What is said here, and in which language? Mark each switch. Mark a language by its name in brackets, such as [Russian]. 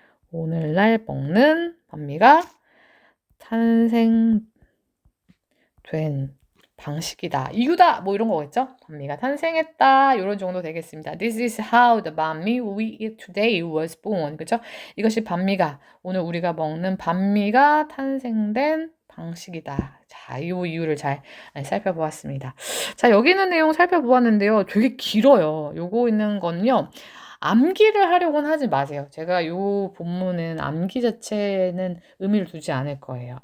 [Korean] 오늘날 먹는 반미가 탄생된 방식이다. 이유다. 뭐 이런 거겠죠? 반미가 탄생했다. 이런 정도 되겠습니다. [English] This is how the 반미 we eat today was born. [Korean] 그쵸? 이것이 반미가 오늘 우리가 먹는 반미가 탄생된 방식이다. 자, 이 이유를 잘 살펴보았습니다. 자, 여기 있는 내용 살펴보았는데요. 되게 길어요. 요거 있는 건요. 암기를 하려고는 하지 마세요. 제가 요 본문은 암기 자체는 의미를 두지 않을 거예요.